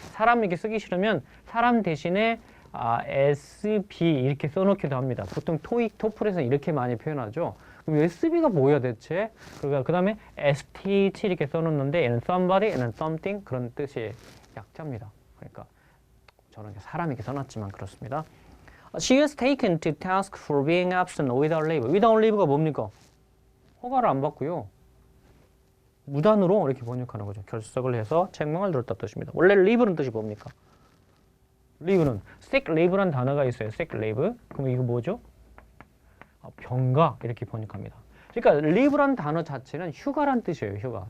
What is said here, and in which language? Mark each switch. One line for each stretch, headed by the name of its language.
Korean: 사람 이렇게 쓰기 싫으면 사람 대신에 SB 이렇게 써놓기도 합니다. 보통 토익, 토플에서 이렇게 많이 표현하죠. 그럼 SB가 뭐야 대체? 그 다음에 STH 이렇게 써놓는데 얘는 somebody, 얘는 something 그런 뜻의 약자입니다. 그러니까 저는 사람 이렇게 써놨지만 그렇습니다.
English: She is taken to task for being absent without leave. without leave
Korean: 가 뭡니까? 허가를 안 받고요. 무단으로 이렇게 번역하는 거죠. 결석을 해서 책망을 들었다 뜻입니다. 원래 leave는 뜻이 뭡니까? leave는 sick leave라는 단어가 있어요. sick leave. 그럼 이거 뭐죠? 병가 이렇게 번역합니다. 그러니까 leave라는 단어 자체는 휴가란 뜻이에요. 휴가.